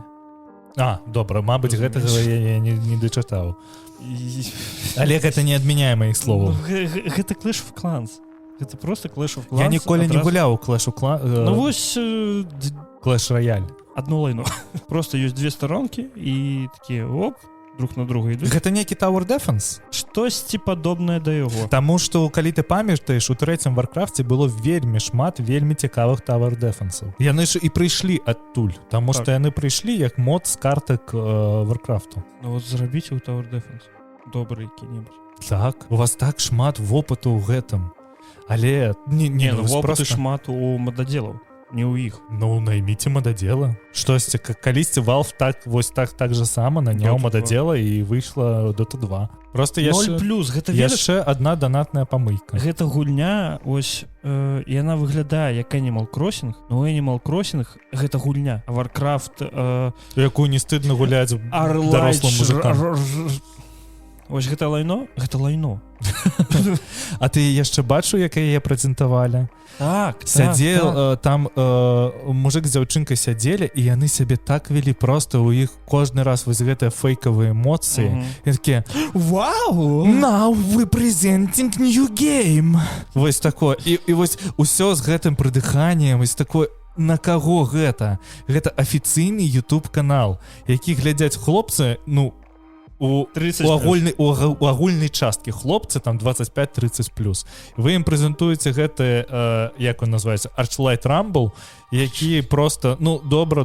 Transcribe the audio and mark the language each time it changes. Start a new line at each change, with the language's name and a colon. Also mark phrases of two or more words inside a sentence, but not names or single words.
Belarusian: Добра, мабыць, гэтага я не дачытаў. Але гэта не адмяняе маіх словаў. Гэта Clash of Clans. Гэта просто Clash of Clans. Я ніколі не гуляў у Clash of Clans. Вось Clash Royale. Адно лайно. Просто ёсць две старонкі і такія, друг на друга ідуць. Гэта нейкі Tower Defense? Штосьці падобнае да яго. Таму што, калі ты памятаеш, у трэцім Warcraft'е было вельмі шмат вельмі цікавых Tower Defense'аў. Яны ж і прыйшлі адтуль, таму што яны прыйшлі як мод з картак Warcraft'у. Вот зрабіце ў Tower Defense добры які-небудзь. Так, у вас так шмат вопыту ў гэтым. Але Не, ну вось вопыты шмат у мададзелаў, не ў іх. Ну, найміце мададзела. Штосьці, калісьці Valve так же сама наняў Dota 2. мададзела і выйшла Dota 2. Просто 0+, гэта ведаеш, яшчэ одна донатная памылка. гэта гульня, ось, яна выглядае як Animal Crossing, но Animal Crossing гэта гульня, а Warcraft... Якую не стыдна гуляць дарослым мужикам. Ось гэта лайно? Гэта лайно. А ты яшчэ бачу, як яе прэзентавалі? Так, Сядзел, там мужик з дзяўчынкай сядзелі, і яны сябе так вялі, просто у іх кожны раз вось гэтыя фейкавыя эмоцыі. І такія: вау!
English: Now we presenting new game.
Belarusian: Вось такое. І вось усё з гэтым прыдыханнем, вось такое. На каго гэта? Гэта афіцыйны YouTube канал, які глядзяць хлопцы, ну, у агульнай часткі хлопцы там 25-30+. Вы ім прэзентуеце гэты, як он называецца, Archlight Rumble, які просто, ну, добра.